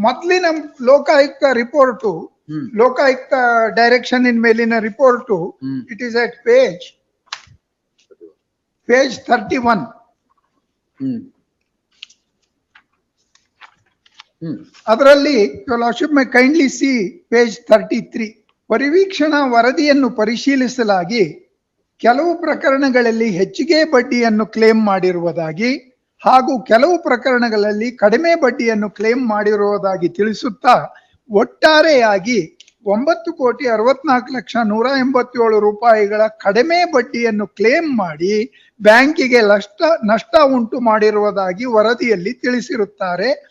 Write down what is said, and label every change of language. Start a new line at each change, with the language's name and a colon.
Kannada: ಮೊದಲಿನ
English: Lokayukta report, Lokayukta direction in
Kannada: ಮೇಲಿನ
English: Report, it is at page 31.
Kannada: ಅದರಲ್ಲಿ
English: your lordship may kindly see page 33.
Kannada: ಪರಿವೀಕ್ಷಣಾ ವರದಿಯನ್ನು ಪರಿಶೀಲಿಸಲಾಗಿ ಕೆಲವು ಪ್ರಕರಣಗಳಲ್ಲಿ ಹೆಚ್ಚಿಗೆ ಬಡ್ಡಿಯನ್ನು ಕ್ಲೇಮ್ ಮಾಡಿರುವುದಾಗಿ ಹಾಗೂ ಕೆಲವು ಪ್ರಕರಣಗಳಲ್ಲಿ ಕಡಿಮೆ ಬಡ್ಡಿಯನ್ನು ಕ್ಲೇಮ್ ಮಾಡಿರುವುದಾಗಿ ತಿಳಿಸುತ್ತಾ ಒಟ್ಟಾರೆಯಾಗಿ 9,64,187 ರೂಪಾಯಿಗಳ ಕಡಿಮೆ ಬಡ್ಡಿಯನ್ನು ಕ್ಲೇಮ್ ಮಾಡಿ ಬ್ಯಾಂಕಿಗೆ ನಷ್ಟ ಉಂಟು ಮಾಡಿರುವುದಾಗಿ ವರದಿಯಲ್ಲಿ ತಿಳಿಸಿರುತ್ತಾರೆ.